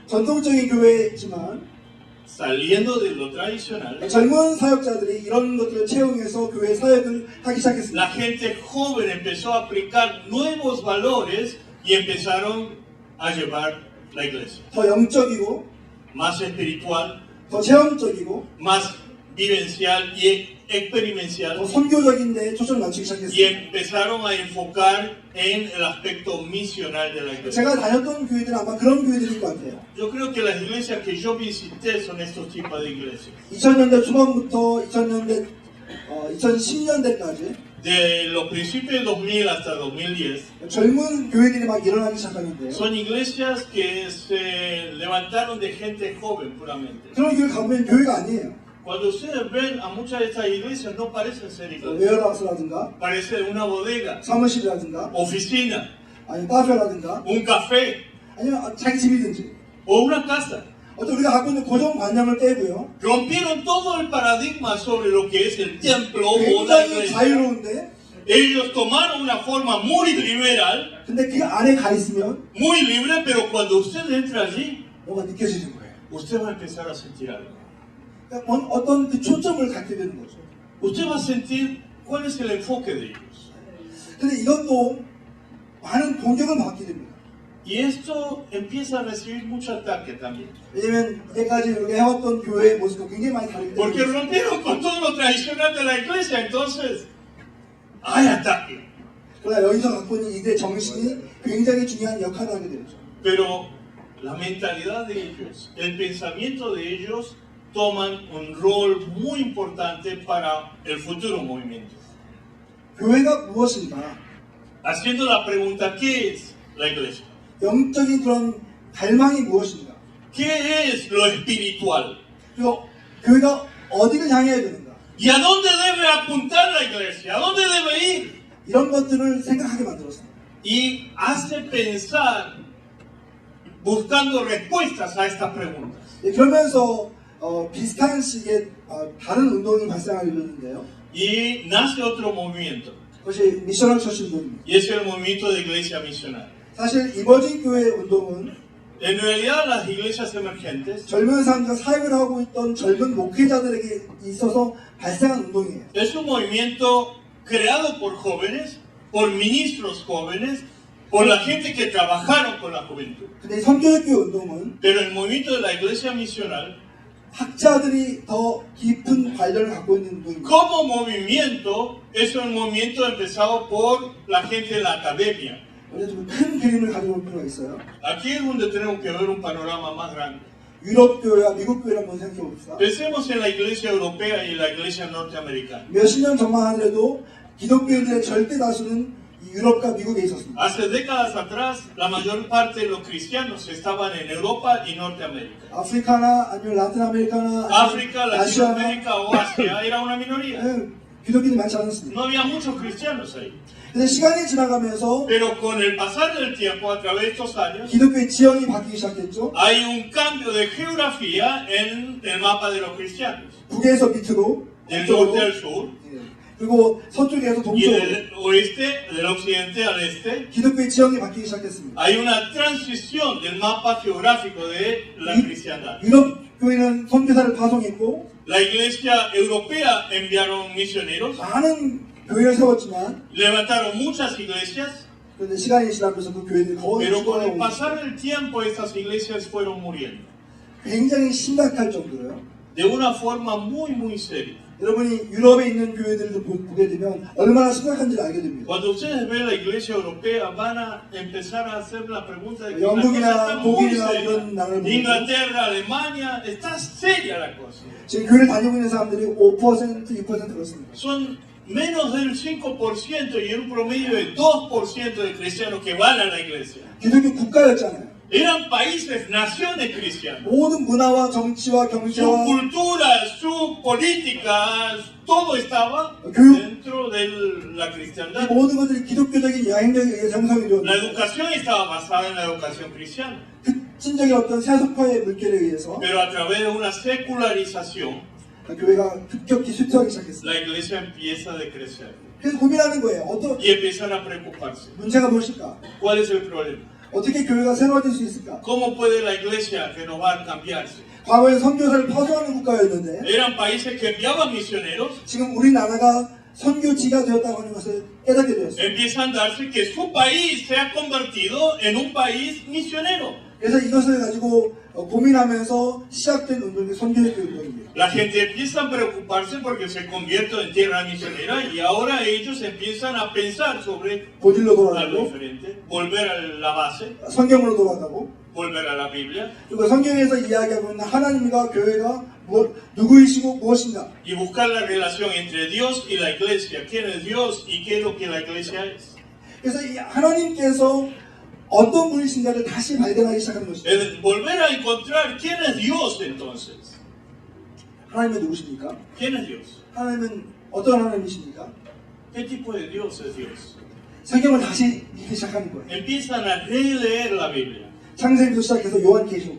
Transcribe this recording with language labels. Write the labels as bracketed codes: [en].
[ko] 전통적인 교회지만 [es] Saliendo de lo tradicional, [ko] 젊은 사역자들이 이런 것들을 채용해서 교회 사역을 하기 시작했습니다. [es] la gente joven empezó a aplicar nuevos valores y empezaron a llevar la iglesia. [ko] 더 영적이고 [es] Más espiritual, [ko] 더 체험적이고 [es] más vivencial y experiencial. [ko] 더 선교적인 데에 초점을 맞추기 [es] Y [ko] 시작했습니다. [es] empezaron a enfocar en el aspecto misional de la iglesia. [ko] 제가 다녔던 교회들은 아마 그런 교회들일 것 같아요. [es] Yo creo que las iglesias que yo visité son estos tipos de iglesias. [ko] 2000년대 초반부터 2000년대 2010년대까지 [es] de los principios de 2000 hasta 2010, [ko] 젊은 교회들이 막 일어나기 시작하는데요. [es] son iglesias que se levantaron de gente joven puramente. [ko] 그런 교회 가보면 교회가 아니에요. [es] Cuando ustedes ven a muchas de estas iglesias, no parecen ser iglesias, [ko] 웨어하우스라든가 [es] parecen una bodega, [ko] 사무실이라든가 [es] oficina, [ko] 아니면 카페라든가 [es] un café [ko] 아니면 자기 집이든지 [es] o una casa. [ko] 어떤 우리가 갖고 있는 고정관념을 깨고요. [es] Rompieron todo el paradigma sobre lo que es el templo o la [ko] 굉장히 [es] iglesia. [ko] 자유로운데 [es] Ellos tomaron una forma muy liberal, [ko] 근데 그 안에 가 있으면 [es] muy libre, pero cuando usted entra allí, [ko] 뭐가 느껴지는 거예요. [es] usted va a empezar a sentir algo. [ko] 그러니까 어떤 그 초점을 갖게 되는 거죠. [es] Usted va a sentir cuál es el enfoque de ellos. [ko] 근데 이것도 많은 공격을 받게 됩니다. [es] Y esto empieza a recibir mucho ataque también. [ko] 왜냐면 이제까지 우리가 해왔던 교회의 모습과 굉장히 많이 다르기 [es] Porque [ko] 때문에 [es] rompieron con todo lo tradicional de la iglesia, entonces hay ataque. [ko] 그러나 여기서 갖고 있는 이들의 정신이 굉장히 중요한 역할을 하게 되죠. [es] Pero la mentalidad de ellos, el pensamiento de ellos toman un rol muy importante para el futuro movimiento. [ko] 교회가 무엇인가? [es] Haciendo la pregunta, ¿qué es la iglesia? [ko] 영적인 그런 갈망이 무엇인가? [es] ¿Qué es lo espiritual? [ko] 그리고 교회가 어디를 향해야 되는가? [es] ¿Y a dónde debe apuntar la iglesia? ¿A dónde debe ir? [ko] 이런 것들을 생각하게 만들었습니다. [es] Y hace pensar buscando respuestas a estas preguntas. [ko] 그러면서 비슷한 시기에 다른 운동이 발생하게 되는데요. [es] Y nace otro movimiento, [ko] 그것이 미셔널 처치 운동입니다. [es] y es el movimiento de iglesia misional. [ko] 사실 이머징 교회 운동은 [es] En realidad, las iglesias emergentes [ko] 젊은 사람들과 사역을 하고 있던 젊은 목회자들에게 있어서 발생한 운동이에요. [es] es un movimiento creado por jóvenes, por ministros jóvenes, por la gente que trabajaron con la juventud. [ko] 근데 이 선교회 운동은 [es] Pero el movimiento de la iglesia misional, [ko] 학자들이 더 깊은 관련을 갖고 있는 운동입니다. [es] como movimiento, es un movimiento empezado por la gente de la academia. [ko] 우리가 좀 큰 그림을 가지고 올 필요가 있어요. [es] Aquí es donde tenemos que ver un panorama más grande. [ko] 유럽 교회와 미국 교회를 한번 생각해 봅시다. [es] Pensemos en la iglesia europea y la iglesia norteamericana. [ko] 몇십 년 전만 하더라도 기독교인들의 절대 다수는 이 유럽과 미국에 있었습니다. [es] Hace décadas atrás, la mayor parte de los cristianos estaban en Europa y Norteamérica. [ko] 아프리카나 아니면 라틴 아메리카나 [es] África, [ko] 아시아나 [es] Latinoamérica o Asia era una minoría. [ko] 기독교인이 많지 않았습니다. [es] No había muchos cristianos ahí. [ko] 근데 시간이 지나가면서 [es] Pero con el pasar del tiempo, a través de estos años, [ko] 기독교의 지형이 바뀌기 시작했죠. [es] hay un cambio de geografía en el mapa de los cristianos. [ko] 북에서 밑으로 [es] Del [ko] 북쪽으로, [es] norte al sur [ko] 그리고 서쪽에서 [es] y [ko] 동쪽으로 [es] del oeste, del occidente al este. [ko] 기독교의 지형이 바뀌기 시작했습니다. [es] Hay una transición del mapa geográfico de la cristiandad. [ko] 유럽 교회는 선교사를 파송했고 [es] La iglesia europea enviaron misioneros, [ko] 많은 교회를 세웠지만 [es] levantaron muchas iglesias, [ko] 그런데 시간이 지나면서 그 교회들이 거의 [es] pero con el [ko] 죽어가고 [es] pasar del tiempo estas iglesias fueron muriendo. [ko] 굉장히 심각할 정도로요. [es] De una forma muy seria. [ko] 여러분이 유럽에 있는 교회들을 보게 되면 얼마나 심각한지를 알게 됩니다. [es] Cuando ustedes ven la iglesia europea van a empezar a hacer la pregunta de que la [ko] 영국이나 [es] cosa está muy [ko] 독일이나 [es] seria. [ko] 이런 나라를 보면 [es] Inglaterra, Alemania, está seria la cosa. [ko] 지금 교회를 다니고 있는 사람들이 5%, 6% 그렇습니다. [es] Son menos del 5% y en un promedio de 2% de cristianos que van a la iglesia. [ko] 기독교 국가였잖아요. [es] Eran países, naciones cristianas. [ko] 모든 문화와 정치와 [es] Su [ko] 경제와 [es] cultura, su política, todo estaba [ko] 교육, [es] dentro de la [ko] 이 [es] cristiandad. [ko] 모든 것들이 기독교적인 양행력에 의해서 형성이 [es] La educación estaba basada en la educación cristiana, [ko] 급진적인 어떤 세속화의 물결에 의해서 [es] pero a través de una secularización, [ko] 교회가 급격히 쇠퇴하기 시작했습니다. [es] la iglesia empieza a decrecer [ko] 그래서 고민하는 거예요. [es] y empiezan a preocuparse. [ko] 문제가 무엇일까? [es] ¿Cuál es el problema? [ko] 어떻게 교회가 새로워질 수 있을까? [es] ¿Cómo puede la iglesia renovar, cambiarse? [ko] 과거에 선교사를 파송하는 국가였는데 [es] Eran países que enviaban misioneros, [ko] 지금 우리나라가 선교지가 되었다고 하는 것을 깨닫게 되었어요. [es] empiezan a darse que su país se ha convertido en un país misionero. [ko] 그래서 이것을 가지고 고민하면서 시작된 운동이 선교의 운동입니다. [es] La gente empieza a preocuparse porque se convierte en tierra misionera y ahora ellos empiezan a pensar sobre [ko] 고질로 [es] algo diferente, volver a la base, [ko] 성경으로 돌아가고 [es] volver a la Biblia. [ko] 그리고 성경에서 이야기하고 있는 하나님과 교회가 누구이시고 무엇인가? [es] y buscar la relación entre Dios y la iglesia. ¿Quién es Dios y qué es lo que la iglesia es? [ko] 그래서 이 하나님께서 어떤 분이신가를 다시 발견하기 시작하는 것입니다. [es] Es volver a encontrar quién es Dios entonces. [ko] 하나님은 누구십니까? [es] ¿Quién es Dios? [ko] 하나님은 어떤 하나님이십니까? [es] ¿Qué tipo de Dios es Dios? [ko] 성경을 다시 읽기 시작하는 거예요. [es] Empiezan a releer la Biblia. [ko] 창세기부터 시작해서 요한계시록.